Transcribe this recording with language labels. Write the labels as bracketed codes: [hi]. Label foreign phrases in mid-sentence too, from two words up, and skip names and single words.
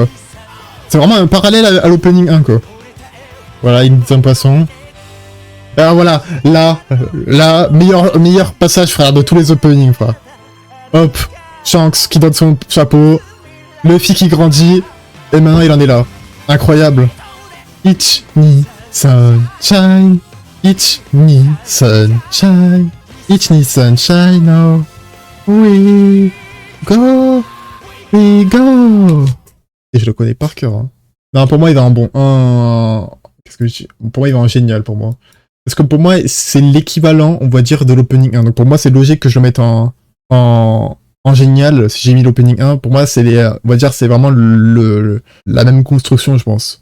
[fr] C'est vraiment un parallèle à l'opening 1 quoi. Voilà, une deuxième poisson. Alors voilà, là, meilleur passage frère de tous les openings frère. Hop, Shanks qui donne son chapeau, Luffy qui grandit, et maintenant il en est là. Incroyable. [ja] Ichi ni sunshine, Ichi ni sunshine, Ichi ni [en] sunshine now. We go. [fr] Et je le connais par cœur. Hein. Non, pour moi, il va en bon. Qu'est-ce que je dis? Pour moi, il va en génial, pour moi. Parce que pour moi, c'est l'équivalent, on va dire, de l'opening 1. Donc pour moi, c'est logique que je le mette en génial. Si j'ai mis l'opening 1, pour moi, on va dire, c'est vraiment la même construction, je pense.